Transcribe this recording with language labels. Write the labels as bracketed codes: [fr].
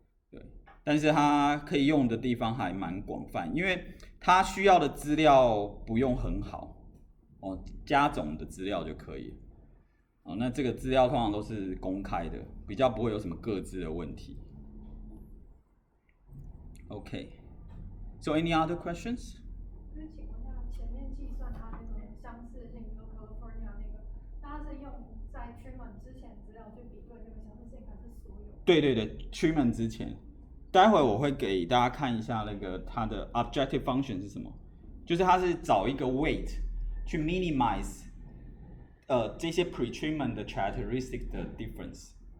[zh] 对，但是它可以用的地方还蛮广泛，因为它需要的资料不用很好，加总的资料就可以。那这个资料通常都是公开的，比较不会有什么个资的问题。 [en] Okay. So any other questions? [zh] 就是请问一下，前面计算它那个相似性，比如 California 那个，它是用在 treatment 之前资料去比对那个相似性，还是所有？对对对 ，treatment 之前，待会我会给大家看一下那个它的 objective function 是什么，就是它是找一个 weight 去 minimize 这些 pre-treatment 的 characteristic 的 difference。